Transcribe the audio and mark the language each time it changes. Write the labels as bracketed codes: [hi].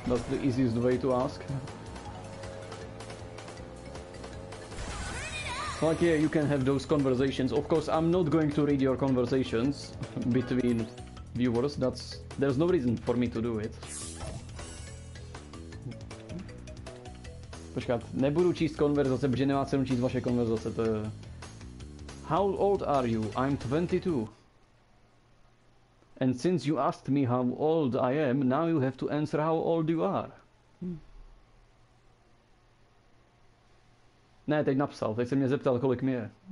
[en] That's the easiest way to ask. Like, yeah, you can have those conversations. Of course, I'm not going to read your conversations between viewers. There's no reason for me to do it. [cs] Počkat, nebudu číst konverzace, protože nemá cenu číst vaše konverzace, to je... [en] How old are you? I'm 22. And since you asked me how old I am, now you have to answer how old you are. [cs] Ne, teď napsal, teď se mě zeptal, kolik mi je.